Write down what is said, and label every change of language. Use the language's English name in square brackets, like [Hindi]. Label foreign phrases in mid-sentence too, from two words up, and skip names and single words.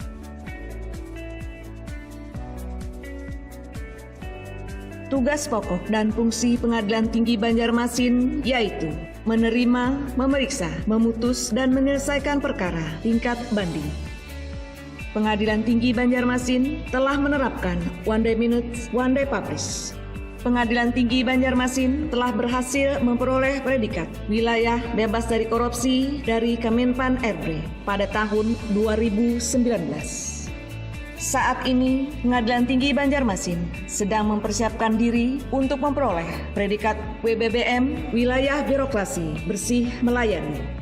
[Indonesian] Tugas pokok dan fungsi Pengadilan Tinggi Banjarmasin yaitu menerima, memeriksa, memutus, dan menyelesaikan perkara tingkat banding. Pengadilan Tinggi Banjarmasin telah menerapkan [English] one day minutes, one day publish. [Indonesian] Pengadilan Tinggi Banjarmasin telah berhasil memperoleh predikat wilayah bebas dari korupsi dari Kemenpan RB pada tahun 2019. Saat ini, Pengadilan Tinggi Banjarmasin sedang mempersiapkan diri untuk memperoleh predikat WBBM Wilayah Birokrasi Bersih Melayani.